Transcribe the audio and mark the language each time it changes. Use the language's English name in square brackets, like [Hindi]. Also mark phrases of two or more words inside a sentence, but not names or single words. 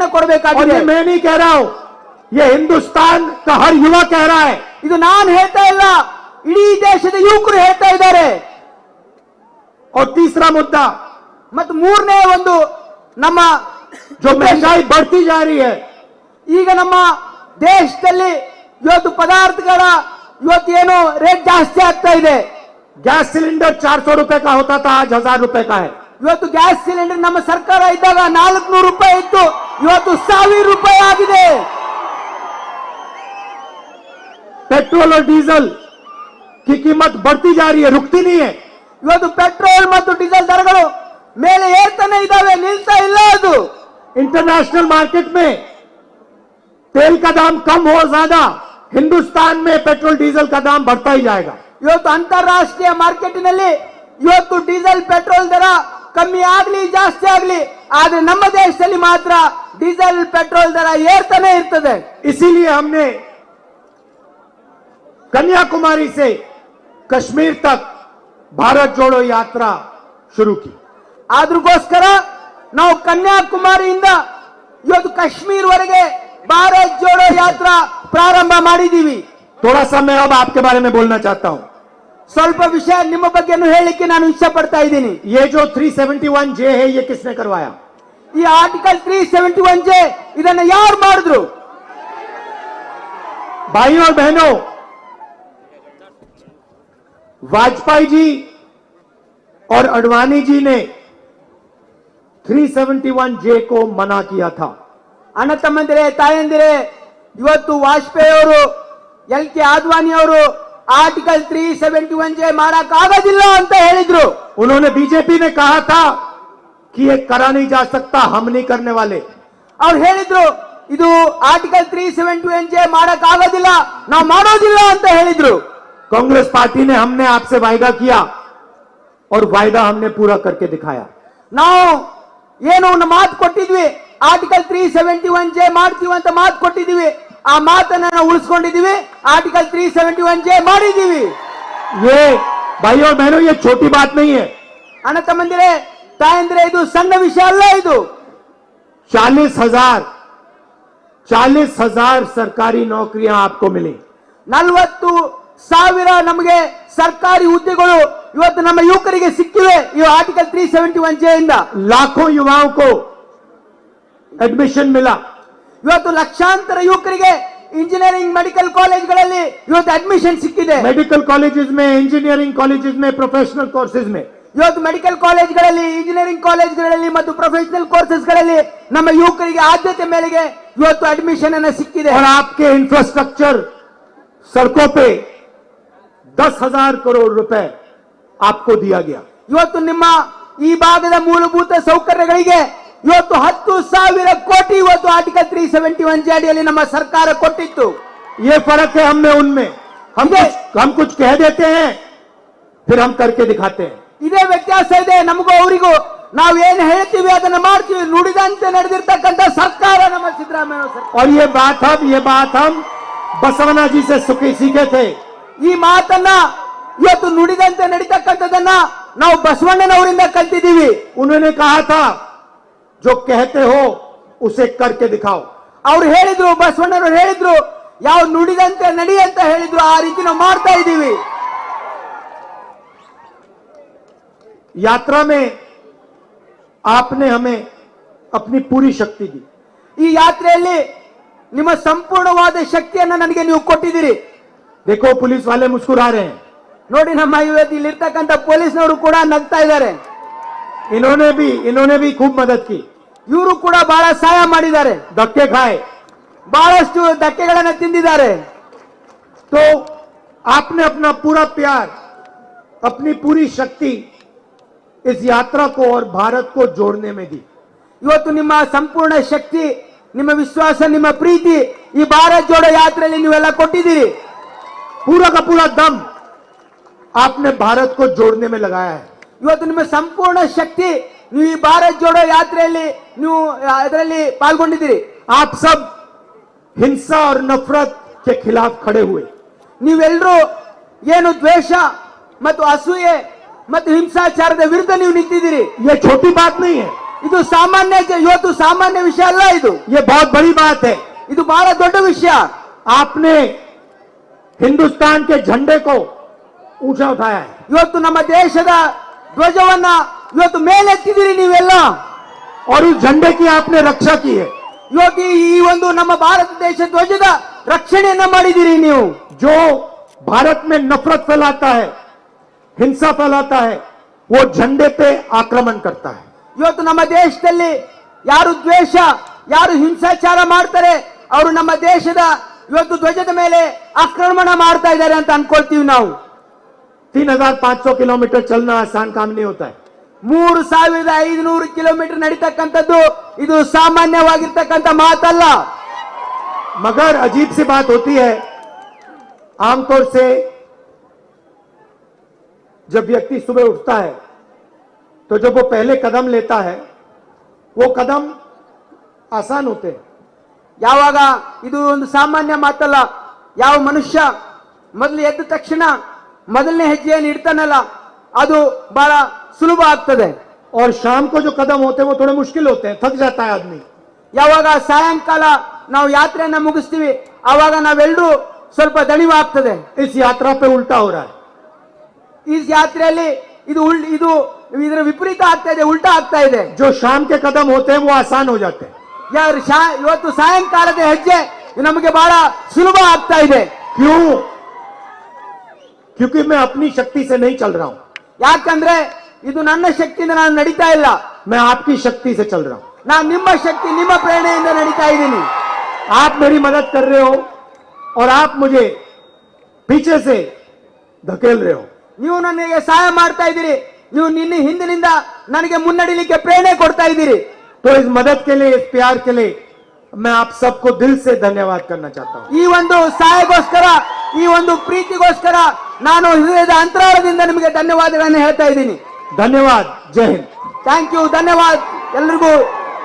[Hindi] और [Kannada] ಕೊಡಬೇಕಾಗಿದೆ. [Hindi] ये मैं नहीं कह रहा हूं, ये हिंदुस्तान का हर युवा कह रहा है। [Kannada] ಇದು ನಾನು ಹೇಳ್ತಾ ಇಲ್ಲ, ಇಡೀ ದೇಶದ ಯುವಕರು ಹೇಳ್ತಾ ಇದ್ದಾರೆ. [Hindi] और तीसरा मुद्दा, [Kannada] ಮತ್ತು ಮೂರನೇ ಒಂದು ನಮ್ಮ [Hindi] जो महंगाई बढ़ती जा रही है, [Kannada] ಈಗ ನಮ್ಮ ದೇಶದಲ್ಲಿ ಇವತ್ತು ಪದಾರ್ಥಗಳ ಇವತ್ತು ಏನು ರೇಟ್ ಜಾಸ್ತಿ ಆಗ್ತಾ ಇದೆ. [Hindi] गैस सिलेंडर 400 रुपए का होता था, आज 1000 रुपए का है। [Kannada] ಇವತ್ತು ಗ್ಯಾಸ್ ಸಿಲಿಂಡರ್ ನಮ್ಮ ಸರ್ಕಾರ ಇದ್ದಾಗ 400 ರೂಪಾಯಿ ಇತ್ತು, ಇವತ್ತು 1000 ರೂಪಾಯಿ ಆಗಿದೆ. [Hindi] पेट्रोल और डीजल की कीमत बढ़ती जा रही है, रुकती नहीं है। [Kannada] ಇವತ್ತು ಪೆಟ್ರೋಲ್ ಮತ್ತು ಡೀಸೆಲ್ ದರಗಳು ಮೇಲೆ ಏರ್ತಾನೆ ಇದ್ದಾವೆ, ನಿಲ್ತಾ ಇಲ್ಲ. ಅದು [English] international market [Hindi] में तेल का दाम कम हो ज्यादा, हिंदुस्तान में पेट्रोल डीजल का दाम बढ़ता ही जाएगा। [Kannada] ಇವತ್ತು ಅಂತಾರಾಷ್ಟ್ರೀಯ ಮಾರ್ಕೆಟಿನಲ್ಲಿ ಇವತ್ತು ಡೀಸೆಲ್ ಪೆಟ್ರೋಲ್ ದರ ಕಮ್ಮಿ ಆಗ್ಲಿ ಜಾಸ್ತಿ ಆಗ್ಲಿ, ಆದ್ರೆ ನಮ್ಮ ದೇಶದಲ್ಲಿ ಮಾತ್ರ ಡೀಸೆಲ್ ಪೆಟ್ರೋಲ್ ದರ ಏರ್ತಾನೆ ಇರ್ತದೆ. [Hindi] इसीलिए हमने कन्याकुमारी से कश्मीर तक भारत जोड़ो यात्रा शुरू की। [Kannada] ಆದ್ರಗೋಸ್ಕರ ನಾವು ಕನ್ಯಾಕುಮಾರಿಯಿಂದ ಇವತ್ತು ಕಾಶ್ಮೀರವರೆಗೆ ಭಾರತ್ ಜೋಡೋ ಯಾತ್ರಾ ಪ್ರಾರಂಭ ಮಾಡಿದೀವಿ. [Hindi] थोड़ा सा मैं अब आपके बारे में बोलना चाहता हूं। [Kannada] ಸ್ವಲ್ಪ ವಿಷಯ ನಿಮ್ಮ ಬಗ್ಗೆನೂ ಹೇಳಲಿಕ್ಕೆ ನಾನು ಇಚ್ಛೆ ಪಡ್ತಾ ಇದ್ದೀನಿ. [Hindi] ये जो 371 जे है, ये किसने करवाया? [Kannada] ಈ ಆರ್ಟಿಕಲ್ 371 ಜೆ ಇದನ್ನ ಯಾರು ಮಾಡಿದ್ರು? [Hindi] भाइयों और बहनों, वाजपेयी जी और अडवाणी जी ने 371 जे को मना किया था। [Kannada] ಅಣ್ಣ ತಮ್ಮಂದಿರೇ, ತಾಯಂದಿರೇ, ಇವತ್ತು ವಾಜಪೇಯಿ ಅವರು, LK ಆಡ್ವಾಣಿ ಅವರು ಆರ್ಟಿಕಲ್ 371 ಜೆ ಮಾಡಕ್ ಆಗೋದಿಲ್ಲ ಅಂತ ಹೇಳಿದ್ರು. [Hindi] उन्होंने, बीजेपी ने कहा था कि ये करा नहीं जा सकता, हम नहीं करने वाले। [Kannada] ಅವ್ರು ಹೇಳಿದ್ರು ಇದು ಆರ್ಟಿಕಲ್ 371 ಜೆ ಮಾಡಕ್ ಆಗೋದಿಲ್ಲ, ನಾವು ಮಾಡೋದಿಲ್ಲ ಅಂತ ಹೇಳಿದ್ರು. [Hindi] कांग्रेस पार्टी ने, हमने आपसे वायदा किया और वायदा हमने पूरा करके दिखाया। [Kannada] ನಾವು ಏನು ಮಾತು ಕೊಟ್ಟಿದ್ವಿ, ಆರ್ಟಿಕಲ್ 371 ಜೆ ಮಾಡ್ತೀವಿ ಅಂತ ಮಾತು ಕೊಟ್ಟಿದ್ದೀವಿ, ಆ ಮಾತನ್ನ ನಾವು ಉಳಿಸ್ಕೊಂಡಿದ್ದೀವಿ, ಆರ್ಟಿಕಲ್ 371 ಜೆ ಮಾಡಿದ್ದೀವಿ. [Hindi] ये भाइयों और बहनों, ये छोटी बात नहीं है। [Kannada] ಅಣ್ಣ ತಮ್ಮಂದಿರೇ, ತಾಯಂದಿರೇ, ಇದು ಸಣ್ಣ ವಿಷಯ ಅಲ್ಲ. ಇದು [Hindi] 40,000 सरकारी नौकरियां आपको मिली। [Kannada] 40,000 ನಮಗೆ ಸರ್ಕಾರಿ ಹುದ್ದೆಗಳು ಇವತ್ತು ನಮ್ಮ ಯುವಕರಿಗೆ ಸಿಕ್ಕಿವೆ ಈ ಆರ್ಟಿಕಲ್ 371 ಜೆ ಇಂದ. [Hindi] लाखों युवाओं को एडमिशन मिला। [Kannada] ಇವತ್ತು ಲಕ್ಷಾಂತರ ಯುವಕರಿಗೆ [English] engineering medical [Kannada] ಕಾಲೇಜ್ಗಳಲ್ಲಿ ಇವತ್ತು ಅಡ್ಮಿಷನ್ ಸಿಕ್ಕಿದೆ. [English] medical colleges [Hindi] में, [English] engineering colleges [Hindi] में, [English] professional courses [Hindi] में। [Kannada] ಇವತ್ತು ಮೆಡಿಕಲ್ ಕಾಲೇಜ್ಗಳಲ್ಲಿ, ಇಂಜಿನಿಯರಿಂಗ್ ಕಾಲೇಜ್ಗಳಲ್ಲಿ ಮತ್ತು ಪ್ರೊಫೆಷನಲ್ ಕೋರ್ಸಸ್ಗಳಲ್ಲಿ ನಮ್ಮ ಯುವಕರಿಗೆ ಆದ್ಯತೆ ಮೇಲೆಗೆ ಇವತ್ತು ಅಡ್ಮಿಷನ್ ಅನ್ನ ಸಿಕ್ಕಿದೆ. [Hindi] और आपके इंफ्रास्ट्रक्चर, सड़कों पे 10,000 करोड़ रुपए आपको दिया गया। [Kannada] ಇವತ್ತು ನಿಮ್ಮ ಈ ಭಾಗದ ಮೂಲಭೂತ ಸೌಕರ್ಯಗಳಿಗೆ ಇವತ್ತು 10,000 ಕೋಟಿ ಇವತ್ತು ಆರ್ಟಿಕಲ್ 371 ಜಾರಿಯಲ್ಲಿ ನಮ್ಮ ಸರ್ಕಾರ ಕೊಟ್ಟಿತ್ತು. [Hindi] ये फर्क है हम में उनमें। हम कुछ कह देते हैं, फिर हम करके दिखाते हैं। [Kannada] ಇದೇ ವ್ಯತ್ಯಾಸ ಇದೆ ನಮಗೂ ಅವರಿಗೂ. ನಾವು ಏನು ಹೇಳ್ತೀವಿ ಅದನ್ನ ಮಾಡ್ತೀವಿ. ನುಡಿದಂತೆ ನಡೆದಿರ್ತಕ್ಕಂಥ ಸರ್ಕಾರ ನಮ್ಮ ಸಿದ್ದರಾಮಯ್ಯ ಸರ್ಕಾರ. [Hindi] और ये बात हम बसवना जी से सीखे थे। [Kannada] ಈ ಮಾತನ್ನ ಇವತ್ತು ನುಡಿದಂತೆ ನಡೀತಕ್ಕಂಥದನ್ನ ನಾವು ಬಸವಣ್ಣನವರಿಂದ ಕಲ್ತಿದ್ದೀವಿ. [Hindi] उन्होंने कहा था जो कहते हो उसे करके दिखाओ। [Kannada] ಅವ್ರು ಹೇಳಿದ್ರು, ಬಸವಣ್ಣನವರು ಹೇಳಿದ್ರು, ಯಾವ ನುಡಿದಂತೆ ನಡಿ ಅಂತ ಹೇಳಿದ್ರು ಆ ರೀತಿ ನಾವು ಮಾಡ್ತಾ ಇದ್ದೀವಿ. [Hindi] यात्रा में आपने हमें अपनी पूरी शक्ति दी। [Kannada] ಈ ಯಾತ್ರೆಯಲ್ಲಿ ನಿಮ್ಮ ಸಂಪೂರ್ಣವಾದ ಶಕ್ತಿಯನ್ನ ನನಗೆ ನೀವು ಕೊಟ್ಟಿದ್ದೀರಿ. [Hindi] देखो पुलिस वाले मुस्कुरा रहे हैं। [Kannada] ನೋಡಿ, ನಮ್ಮ ಇವತ್ತು ಇಲ್ಲಿರ್ತಕ್ಕಂಥ ಪೊಲೀಸ್ನವರು ಕೂಡ ನಗ್ತಾ ಇದ್ದಾರೆ. [Hindi] इन्होंने भी खूब मदद की। [Kannada] ಇವರು ಕೂಡ ಬಹಳ ಸಹಾಯ ಮಾಡಿದ್ದಾರೆ. [Hindi] धक्के खाए [Kannada] ಬಹಳಷ್ಟು ಧಕ್ಕೆಗಳನ್ನ ತಿಂದಿದ್ದಾರೆ. [Hindi] तो आपने अपना पूरा प्यार, अपनी पूरी शक्ति इस यात्रा को और भारत को जोड़ने में दी। [Kannada] ಇವತ್ತು ನಿಮ್ಮ ಸಂಪೂರ್ಣ ಶಕ್ತಿ, ನಿಮ್ಮ ವಿಶ್ವಾಸ, ನಿಮ್ಮ ಪ್ರೀತಿ ಈ ಭಾರತ್ ಜೋಡೋ ಯಾತ್ರೆಯಲ್ಲಿ ನೀವೆಲ್ಲ ಕೊಟ್ಟಿದ್ದೀರಿ. [Hindi] पूरा का पूरा दम आपने भारत को जोड़ने में लगाया है। [Kannada] ಇವತ್ತು ನಿಮ್ಮ ಸಂಪೂರ್ಣ ಶಕ್ತಿ ನೀವು ಈ ಭಾರತ್ ಜೋಡೋ ಯಾತ್ರೆಯಲ್ಲಿ ನೀವು ಅದರಲ್ಲಿ ಪಾಲ್ಗೊಂಡಿದ್ದೀರಿ. [Hindi] आप सब हिंसा और नफरत के खिलाफ खड़े हुए। [Kannada] ನೀವೆಲ್ಲರೂ ಏನು ದ್ವೇಷ ಮತ್ತು ಅಸೂಯೆ ಮತ್ತು ಹಿಂಸಾಚಾರದ ವಿರುದ್ಧ ನೀವು ನಿಂತಿದ್ದೀರಿ. [Hindi] ये छोटी बात नहीं है, [Kannada] ಇದು ಇವತ್ತು ಸಾಮಾನ್ಯ ವಿಷಯ ಅಲ್ಲ. [Hindi] ये बहुत बड़ी बात है। [Kannada] ಇದು ಬಹಳ ದೊಡ್ಡ ವಿಷಯ. [Hindi] आपने हिंदुस्तान के झंडे को ऊंचा उठाया है। [Kannada] ಇವತ್ತು ನಮ್ಮ ದೇಶದ ಧ್ವಜವನ್ನ ಇವತ್ತು ಮೇಲೆತ್ತಿದ್ದೀರಿ ನೀವೆಲ್ಲ. [Hindi] और उस झंडे की आपने रक्षा की है। [Kannada] ಇವತ್ತು ಈ ಒಂದು ನಮ್ಮ ಭಾರತ ದೇಶ ಧ್ವಜದ ರಕ್ಷಣೆಯನ್ನ ಮಾಡಿದ್ದೀರಿ ನೀವು. [Hindi] जो भारत में नफरत फैलाता है, हिंसा फैलाता है, वो झंडे पे आक्रमण करता है। [Kannada] ಇವತ್ತು ನಮ್ಮ ದೇಶದಲ್ಲಿ ಯಾರು ದ್ವೇಷ, ಯಾರು ಹಿಂಸಾಚಾರ ಮಾಡ್ತಾರೆ ಅವರು ನಮ್ಮ ದೇಶದ ಇವತ್ತು ಧ್ವಜದ ಮೇಲೆ ಆಕ್ರಮಣ ಮಾಡ್ತಾ ಇದ್ದಾರೆ ಅಂತ ಅನ್ಕೊಳ್ತೀವಿ ನಾವು. [Hindi] 3,500 किलोमीटर चलना आसान काम नहीं होता है। [Kannada] 3,500 ಕಿಲೋಮೀಟರ್ ನಡೀತಕ್ಕಂಥದ್ದು ಇದು ಸಾಮಾನ್ಯವಾಗಿರ್ತಕ್ಕಂಥ ಮಾತಲ್ಲ. [Hindi] मगर अजीब सी बात होती है, आमतौर से जब व्यक्ति सुबह उठता है तो जब वो पहले कदम लेता है वो कदम आसान होते हैं। [Kannada] ಯಾವಾಗ ಇದು ಒಂದು ಸಾಮಾನ್ಯ ಮಾತಲ್ಲ. ಯಾವ ಮನುಷ್ಯ ಮೊದಲು ಎದ್ದ ತಕ್ಷಣ ಮೊದಲನೇ ಹೆಜ್ಜೆಯನ್ನು ಇಡ್ತಾನಲ್ಲ ಅದು ಬಹಳ ಸುಲಭ ಆಗ್ತದೆ. [Hindi] और शाम को जो कदम होते हैं वो थोड़े मुश्किल होते हैं, थक जाता है आदमी। [Kannada] ಯಾವಾಗ ಸಾಯಂಕಾಲ ನಾವು ಯಾತ್ರೆಯನ್ನ ಮುಗಿಸ್ತೀವಿ ಆವಾಗ ನಾವೆಲ್ಲರೂ ಸ್ವಲ್ಪ ದಣಿವಾಗ್ತದೆ. [Hindi] इस यात्रा पे उल्टा हो रहा है। [Kannada] ಈ ಯಾತ್ರೆಯಲ್ಲಿ ಇದರ ವಿಪರೀತ ಆಗ್ತಾ ಇದೆ, ಉಲ್ಟಾ ಆಗ್ತಾ ಇದೆ. [Hindi] जो शाम के कदम होते हैं वो आसान हो जाते हैं। [Kannada] ಇವತ್ತು ಸಾಯಂಕಾಲದ ಹೆಜ್ಜೆ ನಮಗೆ ಬಹಳ ಸುಲಭ ಆಗ್ತಾ ಇದೆ. [Hindi] क्यों? क्योंकि मैं अपनी शक्ति से नहीं चल रहा हूं, [Kannada] ಯಾಕಂದ್ರೆ ಇದು ನನ್ನ ಶಕ್ತಿಯಿಂದ ನಾನು ನಡೀತಾ ಇಲ್ಲ. [Hindi] मैं आपकी शक्ति से चल रहा हूं। [Kannada] ನಾನು ನಿಮ್ಮ ಶಕ್ತಿ, ನಿಮ್ಮ ಪ್ರೇರಣೆಯಿಂದ ನಡೀತಾ ಇದ್ದೀನಿ. [Hindi] आप मेरी मदद कर रहे हो और आप मुझे पीछे से धकेल रहे हो। [Kannada] ನೀವು ನನಗೆ ಸಹಾಯ ಮಾಡ್ತಾ ಇದ್ದೀರಿ, ನೀವು ನಿನ್ನ ಹಿಂದಿನಿಂದ ನನಗೆ ಮುನ್ನಡಿಲಿಕ್ಕೆ ಪ್ರೇರಣೆ ಕೊಡ್ತಾ ಇದ್ದೀರಿ. [Hindi] तो इस मदद के लिए, इस प्यार के लिए मैं आप सबको दिल से धन्यवाद करना चाहता हूं। [Kannada] ಈ ಒಂದು ಸಹಾಯಗೋಸ್ಕರ, ಈ ಒಂದು ಪ್ರೀತಿಗೋಸ್ಕರ ನಾನು ಹೃದಯದ ಅಂತರಾಳದಿಂದ ನಿಮಗೆ ಧನ್ಯವಾದಗಳನ್ನು ಹೇಳ್ತಾ ಇದ್ದೀನಿ. [Hindi] धन्यवाद। जय हिंद। [English] thank you, [Kannada] ಧನ್ಯವಾದ ಎಲ್ರಿಗೂ.